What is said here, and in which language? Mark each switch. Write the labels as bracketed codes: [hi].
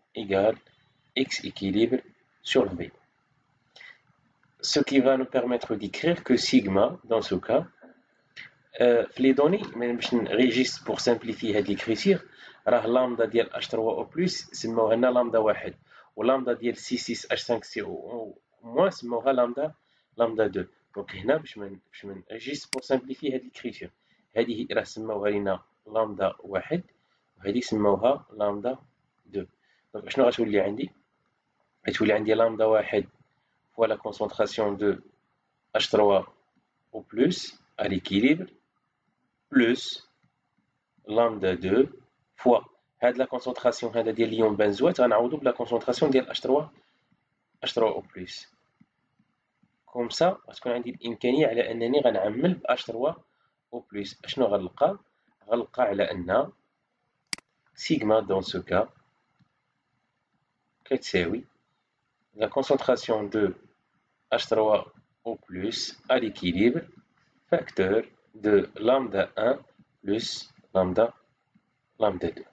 [fr] Égale X équilibre sur V. Ce qui va nous permettre d'écrire que sigma, dans ce cas, les données, juste pour simplifier cette écriture, lambda ديال H3O+, [ar] سموها لنا [fr] lambda 1 ولambda [ar] ديال [fr] C6H5CO- سموها lambda 2. [ar] دونك هنا باش [fr] juste pour simplifier cette écriture, [ar] هذه راه سموها لنا lambda 1 وهذه سموها lambda 2. دونك شنو غتولي عندي؟ غتولي عندي [fr] lambda 1 fois la concentration de H3O+ à l'équilibre plus lambda 2 fois هاد la concentration هذا [ar] ديال اليون بنزوات غنعوضو بلا [fr] concentration ديال H3O+. [ar] كوم سا غتكون عندي الامكانيه على انني غنعمل ب H3O+. اشنو غنلقى؟ غنلقى على ان [fr] سيغما دون سو كا كتساوي la concentration de H3O+ à l'équilibre facteur de lambda 1 plus lambda 2.